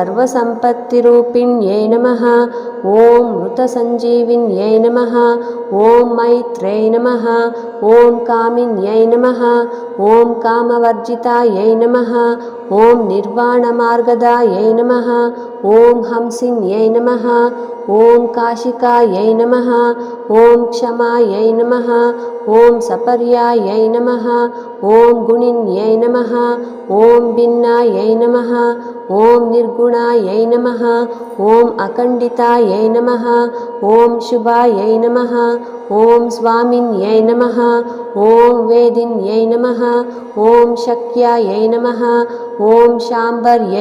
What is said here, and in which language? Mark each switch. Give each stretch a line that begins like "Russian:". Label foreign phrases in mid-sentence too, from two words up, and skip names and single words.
Sanskrit: సర్వసంపత్తిరూపిణ్యై నమః ఓం మృతసంజీవిన్యై నమః ఓం మైత్రై నమః ఓం కామిన్యై నమః ఓం కామవర్జితాయై నమః ఓం నిర్వాణమార్గదాయై నమః ఓం హంసిన్యై నమః ఓం కాశికాయై నమః ఓం క్షమాయై నమః ఓం సపర్యాయై నమః ॐ गुणिन्यै नमः ॐ भिन्नायै नमः ॐ निर्गुणायै नमः ॐ अखण्डितायै नमः ॐ शुभायै नमः ॐ स्वामिन्यै नमः ॐ वेदिन्यै नमः ॐ शक्यायै नमः ॐ शाम्भर्यै